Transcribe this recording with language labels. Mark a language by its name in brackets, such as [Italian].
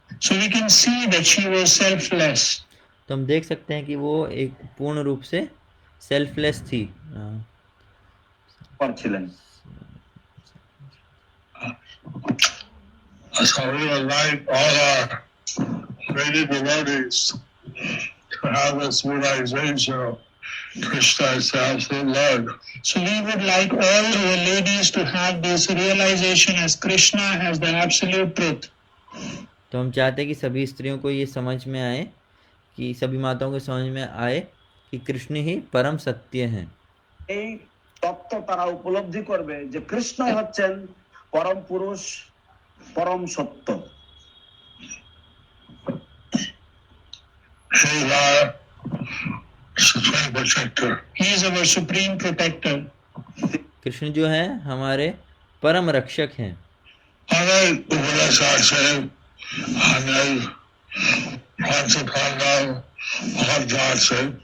[English] So we can see that she was selfless. [Hindi] तो हम देख सकते हैं कि वो एक पूर्ण रूप से सेल्फलेस थी। [Bangla] করছিলেন। [English] So we would like all our lady devotees to have this realization of Krishna is the absolute Lord. So we would like all our ladies to have this realization as Krishna as the absolute truth. [Hindi] तो हम चाहते हैं कि सभी स्त्रियों को ये समझ में आए, कि सभी माताओं को समझ में आए कि कृष्ण ही परम सत्य हैं। [Bangla] এই তত্ত্ব তারা উপলব্ধি করবে যে কৃষ্ণ হচ্ছেন পরম পুরুষ, পরম সত্য। [English] He is our supreme protector. He is our supreme protector. [Hindi] Krishna जो है हमारे परम रक्षक हैं। हमारे उपदेश से हमें पंचपांडव और जात से